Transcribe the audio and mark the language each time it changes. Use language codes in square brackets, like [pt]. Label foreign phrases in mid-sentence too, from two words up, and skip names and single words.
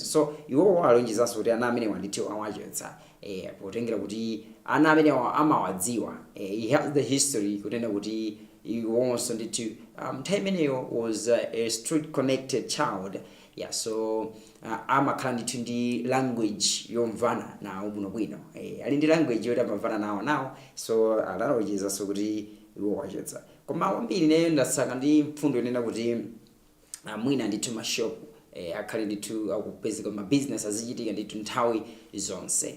[ny] So iwo alonjezanso kuti ana amene ndithu awachotsa potengera kuti ana amene amawadziwa. [en] He has the history [ny] kunena kuti iwonso ndithu nthawi imeneyo [en] was a street connected child. [ny] So amakhala ndithu ndi language yomvana nawo bwinobwino, ali ndi language yoti amavana nawo. So alonjezanso kuti iwo wachotsa. Koma kwambiri neyo ndasaka ndi mfundo yonena kuti mwina ndithu mashopu akhale ndithu akupezeka ma business azichitika ndithu nthawi zonse.